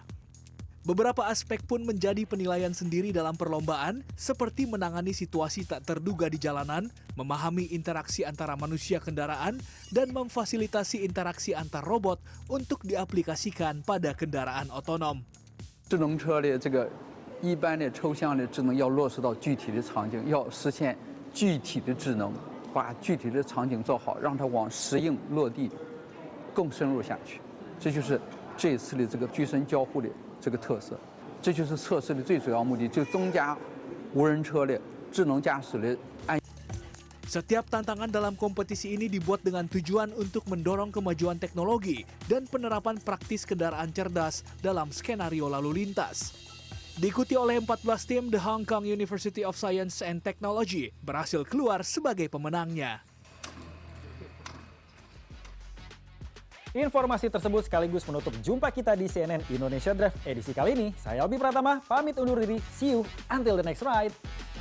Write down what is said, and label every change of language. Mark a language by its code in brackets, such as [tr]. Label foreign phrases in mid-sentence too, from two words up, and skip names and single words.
[id] Beberapa aspek pun menjadi penilaian sendiri dalam perlombaan, seperti menangani situasi tak terduga di jalanan, memahami interaksi antara manusia kendaraan, dan memfasilitasi interaksi antar robot untuk diaplikasikan pada kendaraan otonom. [zh] 智能车的这个一般的抽象的智能要落实到具体的场景，要实现具体的智能，把具体的场景做好，让它往实应落地更深入下去。这就是这次的这个居身交互的这个特色，这就是测试的最主要目的，就增加无人车的智能驾驶的安。 [id] Setiap tantangan dalam kompetisi ini dibuat dengan tujuan untuk mendorong kemajuan teknologi dan penerapan praktis kendaraan cerdas dalam skenario lalu lintas. Diikuti oleh 14 tim, The Hong Kong University of Science and Technology berhasil keluar sebagai pemenangnya. Informasi tersebut sekaligus menutup jumpa kita di CNN Indonesia Drive edisi kali ini. Saya Albi Pratama, pamit undur diri. [en] See you until the next ride.